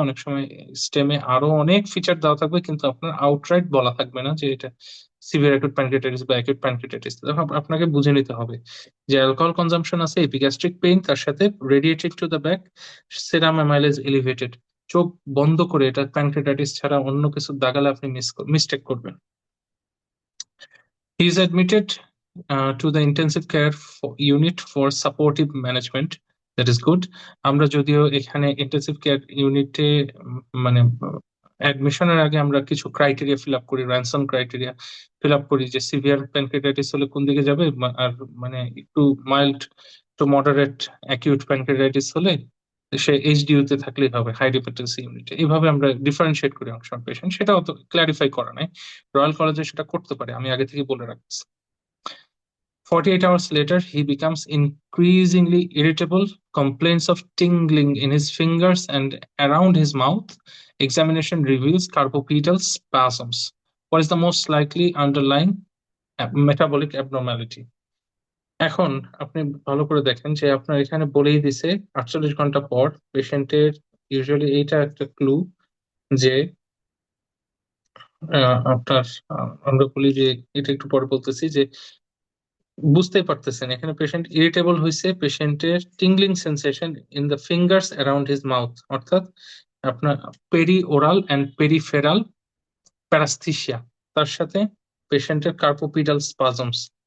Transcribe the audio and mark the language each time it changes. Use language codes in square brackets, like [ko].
[bn] অনেক সময় স্টেমে আরো অনেক ফিচার দেওয়া থাকবে, কিন্তু আপনার আউটরাইট বলা থাকবে না যে এটা সিভিয়ার অ্যাকুট প্যানক্রিয়াটাইটিস বা অ্যাকুট প্যানক্রিয়াটাইটিস। তখন আপনাকে বুঝে নিতে হবে যে অ্যালকোহল কনজাম্পশন আছে, এপিগ্যাস্ট্রিক পেইন, তার সাথে রেডিয়েটেড to the back, serum amylase elevated. চোখ বন্ধ করে এটা প্যানক্রিয়াটাইটিস ছাড়া অন্য কিছু দাগালে আপনি মিস্টেক করবেন। [en] He is admitted to the intensive care unit for supportive management. That is good. [bn] আমরা যদিও এখানে ইন্টেন্সিভ কেয়ার ইউনিটে মানে অ্যাডমিশনের আগে আমরা কিছু ক্রাইটেরিয়া ফিল আপ করি, র্যানসন ক্রাইটেরিয়া ফিল আপ করি, যে সিভিয়ার প্যানক্রিয়াটাইটিস হলে কোন দিকে যাবে, আর মানে একটু mild to moderate acute pancreatitis হলে সে এইচডিইউ তে থাকলেই হবে, হাই ডিপেন্ডেন্সি ইউনিটে। এইভাবে আমরা ডিফারেন্সিয়েট করি অনেক সময় পেশেন্ট, সেটা অত ক্লারিফাই করা নাই। রয়্যাল কলেজে সেটা করতে পারে, আমি আগে থেকে বলে রাখছি। [en] 48 hours later, he becomes increasingly irritable, complaints of tingling in his fingers and around his mouth. Examination reveals carpopedal spasms. What is the most likely underlying metabolic abnormality? [bn] এখন আপনি ভালো করে দেখেন যে আপনার এখানে বলেই দিছে 48 ঘন্টা পর পেশেন্টের, ইউজুয়ালি এইটা একটা ক্লু যে আপনার আমরা বলি যে এটা একটু পরে বলতেছি যে বুঝতেই পারতেছেন এখানে পেশেন্ট ইরিটেবল হয়েছে, পেশেন্টের [en] tingling sensation in the fingers around his mouth, [bn] অর্থাৎ আপনার পেরি ওরাল অ্যান্ড পেরিফেরাল প্যারাস্থিসিয়া, তার সাথে পেশেন্টের কার্পোপিডাল স্পাজমস।